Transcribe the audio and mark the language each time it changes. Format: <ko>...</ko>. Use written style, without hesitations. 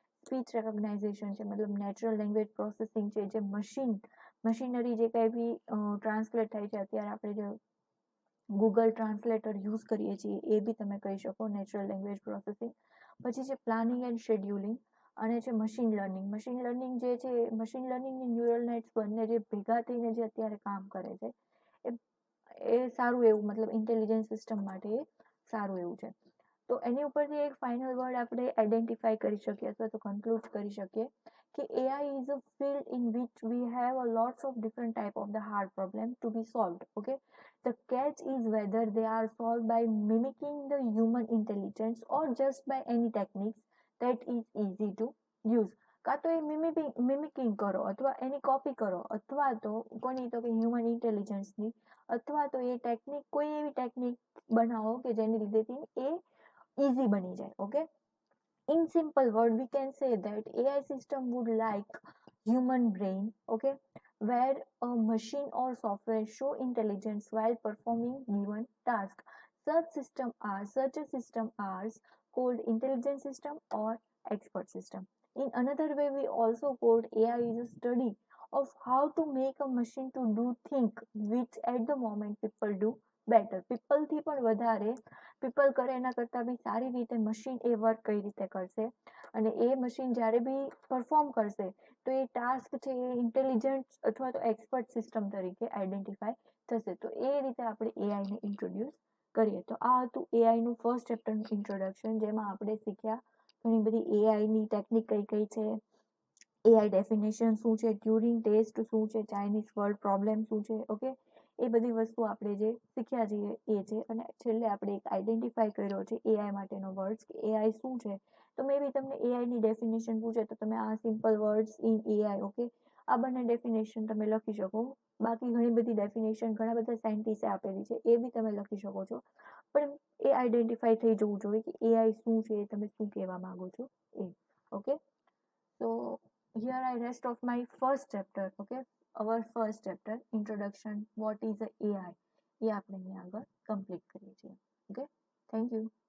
<gu>Speech recognisation છે, મતલબ natural language processing છે, જે મશીનરી જે કંઈ બી ટ્રાન્સલેટ થાય છે, અત્યારે આપણે જે ગૂગલ ટ્રાન્સલેટર યુઝ કરીએ છીએ એ બી તમે કહી શકો નેચરલ લેંગ્વેજ પ્રોસેસિંગ. પછી છે પ્લાનિંગ એન્ડ શેડ્યુલિંગ અને છે મશીન લર્નિંગ. મશીન લર્નિંગ જે છે, મશીન લર્નિંગ અને ન્યુરલ નેટ્સ બંને જે ભેગા થઈને જે અત્યારે કામ કરે છે એ સારું એવું, મતલબ ઇન્ટેલિજન્સ સિસ્ટમ માટે એ સારું એવું છે.</gu> <en>તો એની ઉપરથી એક ફાઇનલ વર્ડ આપણે આઈડેન્ટિફાઈ કરી શકીએ અથવા તો કન્ક્લુડ કરી શકીએ કે AI is a field in which we have a lots of different type of the hard problem to be solved. Okay, the catch is whether they are solved by mimicking the human intelligence or just by any techniques that is easy to use.</en> <gu>કાં તો એ મિમિકિંગ કરો અથવા એની copy કરો અથવા તો કોની તો કે હ્યુમન ઇન્ટેલિજન્સની, અથવા તો એ ટેકનિક કોઈ એવી ટેકનિક બનાવો કે જેની લીધેથી એ ઇઝી બની જાય.</gu> <en>Okay, in simple word we can say that AI system would like human brain, okay, where a machine or software show intelligence while performing given task. Such a system are called intelligent system or expert system. In another way we also called AI is a study of how to make a machine to do think which at the moment people do better.</en> <gu>people થી પણ વધારે people કરે એના કરતાં બી સારી રીતે machine એ work કઈ રીતે કરશે અને એ મશીન જ્યારે બી પરફોર્મ કરશે તો એ ટાસ્ક છે એ ઇન્ટેલિજન્ટ અથવા તો એક્સપર્ટ સિસ્ટમ તરીકે આઈડેન્ટિફાય થશે. તો એ રીતે આપણે એઆઈને ઇન્ટ્રોડ્યુસ કરીએ. તો આ હતું એઆઈનું ફર્સ્ટ ચેપ્ટરનું ઇન્ટ્રોડક્શન, જેમાં આપણે શીખ્યા ઘણી બધી એઆઈની ટેકનિક કઈ કઈ છે, એઆઈ ડેફિનેશન શું છે, ટ્યુરિંગ ટેસ્ટ શું છે, ચાઇનીઝ વર્ડ પ્રોબ્લેમ શું છે. ઓકે, એ બધી વસ્તુ આપણે જે શીખ્યા છીએ એ છે. અને છેલ્લે આપણે એક આઈડેન્ટિફાઈ કર્યો છે એઆઈ માટેનો વર્ડ્સ કે એઆઈ શું છે. તો મે બી તમને એઆઈની ડેફિનેશન પૂછે તો તમે આ simple words in AI, okay, આ બંને ડેફિનેશન તમે લખી શકો. બાકી ઘણી બધી ડેફિનેશન ઘણા બધા સાયન્ટિસ્ટે આપેલી છે એ બી તમે લખી શકો છો, પણ એ આઈડેન્ટિફાઈ થઈ જવું જોઈએ કે એઆઈ શું છે, તમે શું કહેવા માંગો છો એ.</gu> <en>Okay, so here I rest of my first chapter. Okay, our first chapter introduction what is a AI</en> <gu>એ આપણે અહીંયા આગળ કમ્પ્લીટ કરીએ છીએ. Okay, thank you.</gu>